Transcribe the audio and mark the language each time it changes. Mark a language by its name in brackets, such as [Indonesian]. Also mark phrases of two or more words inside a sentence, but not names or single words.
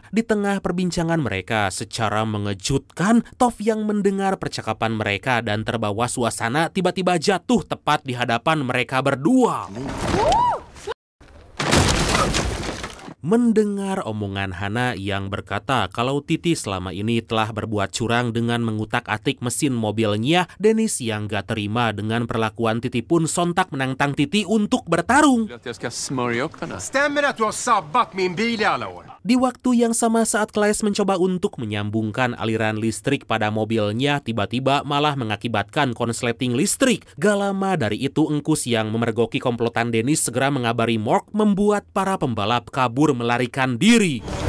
[Indonesian] Di tengah perbincangan mereka, secara mengejutkan, Toph yang mendengar percakapan mereka dan terbawa suasana tiba-tiba jatuh tepat di hadapan mereka berdua. Mendengar omongan Hana yang berkata kalau Titi selama ini telah berbuat curang dengan mengutak-atik mesin mobilnya, Dennis yang gak terima dengan perlakuan Titi pun sontak menantang Titi untuk bertarung. [Swedish] Stämmer att du har sabbat min bil i alla år? [Indonesian] Di waktu yang sama saat Claes mencoba untuk menyambungkan aliran listrik pada mobilnya, tiba-tiba malah mengakibatkan konsleting listrik. Gak lama dari itu, Engkus yang memergoki komplotan Dennis segera mengabari Mork, membuat para pembalap kabur melarikan diri.